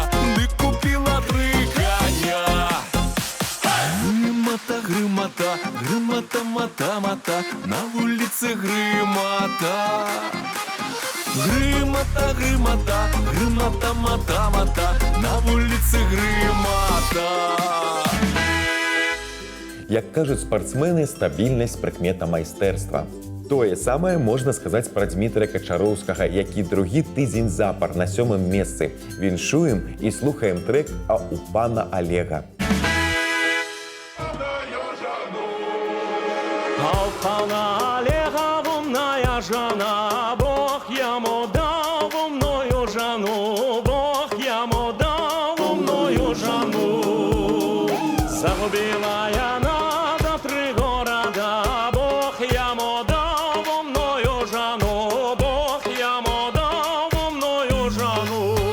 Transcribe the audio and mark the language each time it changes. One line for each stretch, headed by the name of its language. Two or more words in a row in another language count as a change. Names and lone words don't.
Ukrainian: Ды купила 3 коня. Гримота, гримота, гримота, мата, мата. На вулиці гримота. Гримота, гримота, гримота, мата, мата. На вулиці гримота.
Belarusian: Як кажуць спартсмены, стабільнасць прыкмета майстэрства. Тое самае можна сказаць пра Дмітрыя Качароўскага, які другі тыдзень запар на 7-м месцы. Віншуем і слухаем трэк «А у пана Олега».
Russian: А у пана Олега умная жена, Бог ему дал умную жену, Бог ему дал умную жену. Загубила она до 3 города, Бог ему дал умную жену, Бог ему дал умную жену.